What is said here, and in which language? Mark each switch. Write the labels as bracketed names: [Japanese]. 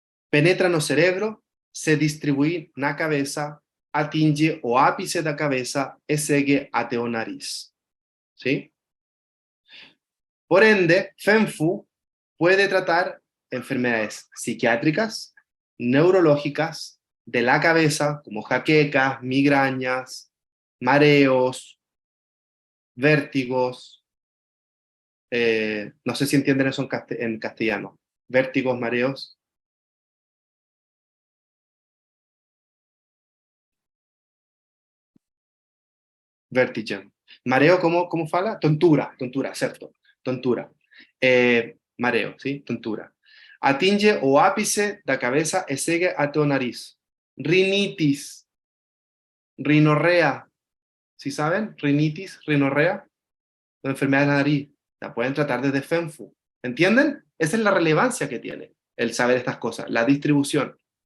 [Portuguese] Penetra no cerebro, [Spanish] se distribuye [Portuguese] na cabeça, atinge o ápice da cabeça e segue até o nariz. [Spanish] ¿Sí? Por ende, Fenfu puede tratar enfermedades psiquiátricas, neurológicas, de la cabeza, como jaquecas, migrañas, mareos, vértigos, no sé si entienden eso en castellano, vértigos, mareos. Vertigen. Mareo, ¿cómo [Portuguese] fala? [Spanish] Tontura, ¿cierto? Tontura. Mareo, ¿sí? Tontura. [Portuguese] Atinge o ápice da cabeça e segue até o nariz. [Spanish] Rinitis, rinorrea, ¿sí saben? Rinitis, rinorrea, la enfermedad de la nariz. La pueden tratar desde FENFU. ¿Entienden? Esa es la relevancia que tiene el saber estas cosas, la distribución.